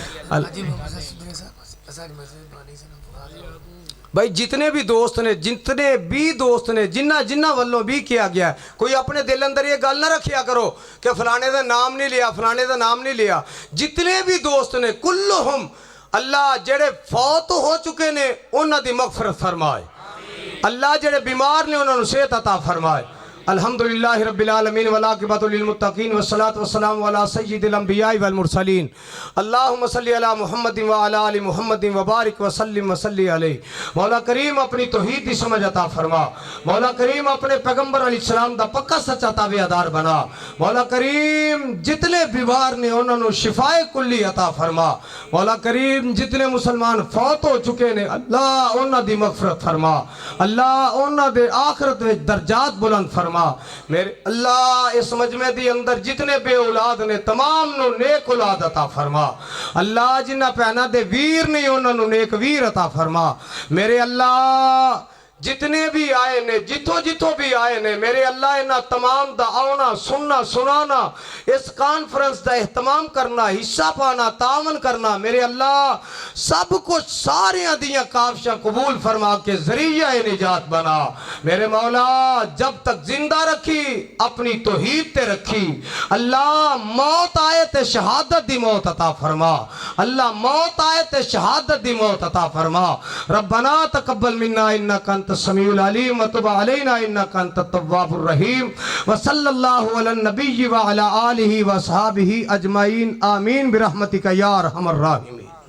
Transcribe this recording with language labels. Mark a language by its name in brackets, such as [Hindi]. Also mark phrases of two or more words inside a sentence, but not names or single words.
[Punjabi] بھائی جتنے بھی دوست نے جنہاں جنہاں والوں بھی کیا گیا ہے، کوئی اپنے دل اندر یہ گل نہ رکھیا کرو کہ فلانے کا نام نہیں لیا، فلانے کا نام نہیں لیا. جتنے بھی دوست نے کلہم اللہ جہڑے فوت ہو چکے نے انہوں نے دی مغفرت فرمائے. اللہ جہڑے بیمار نے انہوں نے صحت عطا فرمائے. [Arabic] الحمد لله رب العالمين والعاقبة للمتقين والصلاة والسلام على سيد الأنبياء والمرسلين. اللهم صل على محمد وعلى آل محمد وبارك وسلم وصل عليه. [Punjabi] مولا کریم اپنی توحید کی سمجھ عطا فرما۔ مولا کریم اپنے پیغمبر علیہ السلام دا پکا سچا تابعدار بنا. مولا کریم جتنے بیمار نے انہوں نے شفائے کلی عطا فرما. مولا کریم جتنے مسلمان فوت ہو چکے نے اللہ انہاں دی مغفرت فرما. اللہ انہاں دے آخرت وچ درجات بلند فرما. میرے اللہ اس مجمعے دی اندر جتنے بے اولاد نے تمام نوں نیک اولاد عطا فرما. اللہ جنہاں بھیناں دے ویر نہیں انہوں نے نیک ویر عطا فرما. میرے اللہ جتنے بھی آئے نے جتھوں جتھوں بھی آئے نے میرے اللہ انہاں تمام دا آنا سننا سنانا اس کانفرنس کا اہتمام کرنا حصہ پانا تعاون کرنا میرے اللہ سب کچھ سارے دیاں کاوشاں قبول فرما کے ذریعہ نجات بنا. میرے مولا جب تک زندہ رکھی اپنی توحید تے رکھی. اللہ موت آئے تے شہادت دی موت عطا فرما. اللہ موت آئے تے شہادت دی موت عطا فرما. [Arabic] ربنا تقبل منا إنك أنت السميع العليم وتب علينا إنك أنت التواب الرحيم وصلى الله على النبي وعلى آله وأصحابه أجمعين آمين برحمتك يا أرحم الراحمين.